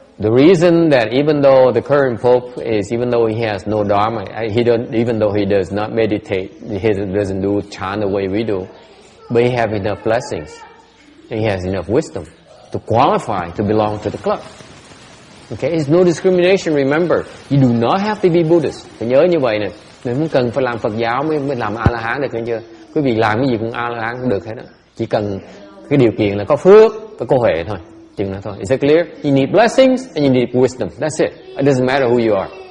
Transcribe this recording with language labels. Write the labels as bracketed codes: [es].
[en] The reason that even though the current Pope even though he has no Dharma, even though he does not meditate, he doesn't do chant the way we do, but he has enough blessings, and he has enough wisdom to qualify to belong to the club. Okay, it's no discrimination. Remember, you do not have to be Buddhist. [vi] Phải nhớ như vậy nè. Mình không cần phải làm Phật giáo mới làm A-la-hán được, nghe chưa? Quý vị làm cái gì cũng A-la-hán cũng được hết đó. Chỉ cần cái điều kiện là có phước, có huệ thôi. Chừng đó thôi. [en] Is it clear? You need blessings and you need wisdom. That's it. It doesn't matter who you are.